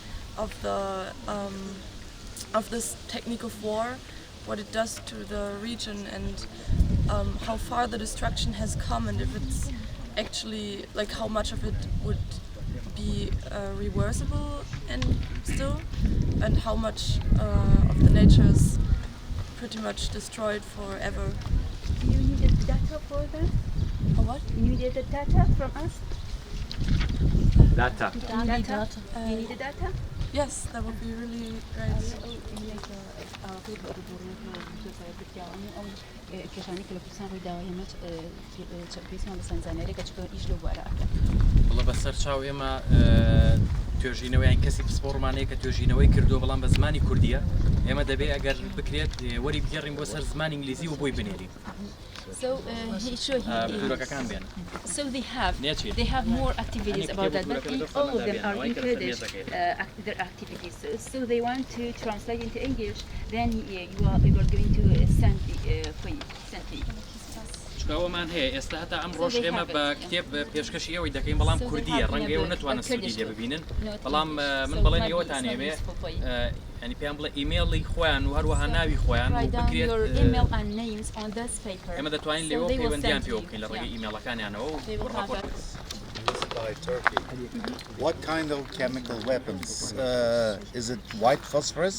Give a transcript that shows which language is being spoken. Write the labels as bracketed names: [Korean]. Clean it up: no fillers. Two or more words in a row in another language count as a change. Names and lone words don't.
[English] of this technique of war, what it does to the region, and how far the destruction has come, and if it's actually like how much of it would be reversible and still, and how much of the nature is pretty much destroyed forever. You needed data for that? What? You needed data from us? Data. You needed data? Yes, that would be really great. [Central Kurdish] والله بەسەر چاو ئێمە توێژینەوەیان کەسی پسپۆڕمانەیە کە توێژینەوەی کردو بەڵام بە زمانی کوردیە ئێمە دەبێت ئەگەر بکرێت وەری بگەڕین بۆ سەر زمانی ئینگلیزی و بۆی بنێرین. [English] So so they have more activities about that, but all of them are in Kurdish, their activities. So they want to translate into English. Then you are going to send me. [Central Kurdish] شکاوەمان هەیە ئێستا هەتا ئەم ڕۆژ ئێمە بە کتێب پێشکەشی ئەوەی دەکەین بەڵام کوردیە ڕەنگە ئێوە نەتوانن سوودی ببینن بەڵام من بەڵێن ئێوەتان ئێوێ ینی پێیان بڵێ ئیمێڵی خۆیان و هەروەها ناوی خۆیان و بکرێت ئێمە دەتوانین لێەوە پەیوەندیان پێوە بکەین لە ڕێگەی ئیمێڵەکانیانەوە و ڕاپۆرت. [English] By Turkey. What kind of chemical weapons? Is it white phosphorus?